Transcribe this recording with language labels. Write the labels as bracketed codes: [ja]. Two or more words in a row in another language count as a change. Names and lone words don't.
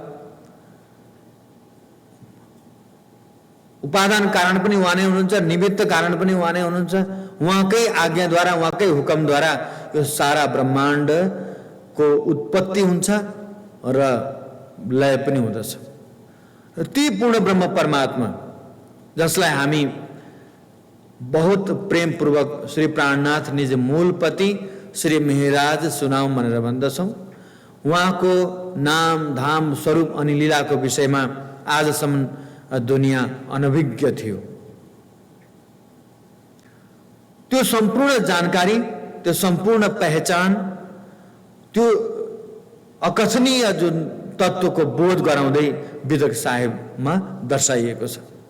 [ne] उपादान कारण पनि उहाँ नै हुनुहुन्छ, निमित्त कारण पनि उहाँ नै हुनुहुन्छ। उहाँकै आज्ञाद्वारा, उहाँकै हुकुमद्वारा यो सारा ब्रह्माण्डको उत्पत्ति हुन्छ र लय पनि हुँदछ। ती पूर्ण ब्रह्म परमात्मा जसलाई हामी बहुत प्रेम पूर्वक श्री प्राणनाथ निज मूलपति श्री मेहराज सुनाऊं भनेर भन्दछौं, उहाँको नाम धाम स्वरूप अनि लीलाको विषयमा आजसम्म दुनियाँ अनभिज्ञ थियो। त्यो सम्पूर्ण जानकारी, त्यो सम्पूर्ण पहचान, त्यो अकथनीय जुन तत्त्वको बोध गराउँदै वितक साहेबमा दर्शाइएको छ।